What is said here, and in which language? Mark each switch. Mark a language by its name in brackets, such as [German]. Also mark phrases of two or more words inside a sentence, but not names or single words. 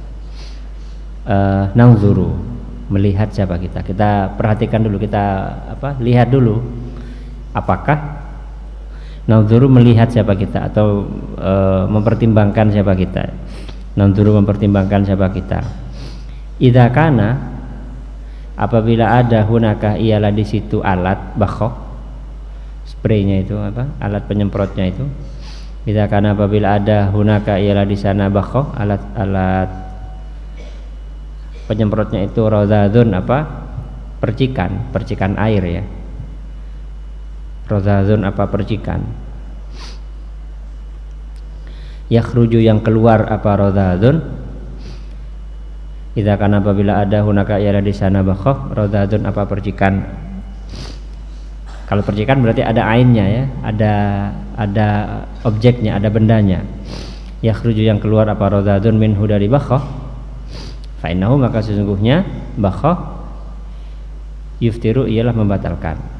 [Indonesian] Nangzuru, melihat siapa kita. Kita perhatikan dulu, kita lihat dulu. Apakah Nanzuru, melihat siapa kita, atau mempertimbangkan siapa kita. Nanzuru, mempertimbangkan siapa kita. [Arabic] إذا كان, [Indonesian] apabila ada hunaka, ialah di situ alat bakhah, spraynya itu alat penyemprotnya itu. [Arabic] إذا كان, [Indonesian] apabila ada hunaka, ialah di sana bakhah, alat penyemprotnya itu radhadun, percikan air ya. Radhadun, percikan. Yakhruju, yang keluar radhadun. [Arabic] إذا كان, [Indonesian] apabila ada hunaka, ialah di sana [Arabic] بخاخ رذاذ, [Indonesian] percikan Kalau percikan berarti ada ainnya ya, ada objeknya, ada bendanya. Yakhruju yang keluar apa [Arabic] رذاذ منه [Indonesian] dari bakhah. [Arabic] فإنه [Indonesian] maka sesungguhnya [Arabic] بخاخ يفطر [Indonesian] ialah membatalkan.